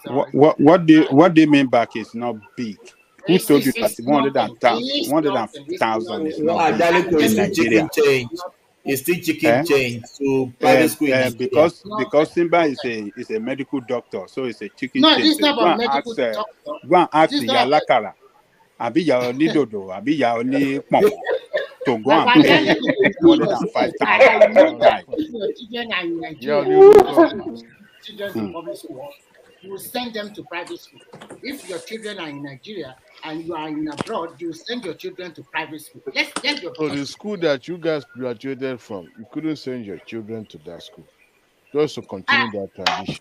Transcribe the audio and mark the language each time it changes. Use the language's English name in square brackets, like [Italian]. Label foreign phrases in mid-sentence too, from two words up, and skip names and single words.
[English] What do you mean by it's not big? Who told you that 100,000 is not big in Nigeria? It's still chicken change to private school in Nigeria. Because Simba is a medical doctor, so it's a chicken no, change. It's not about medical doctor. Go and ask the Yalakara. [Yoruba] Abi ya oni dodo, abi ya oni pom. [English] To go and pay 105,000. Children are in Nigeria. Children in public school. You will send them to private school. If your children are in Nigeria and you are in abroad, you send your children to private school. So the school that you guys graduated from, you couldn't send your children to that school, just to continue that tradition.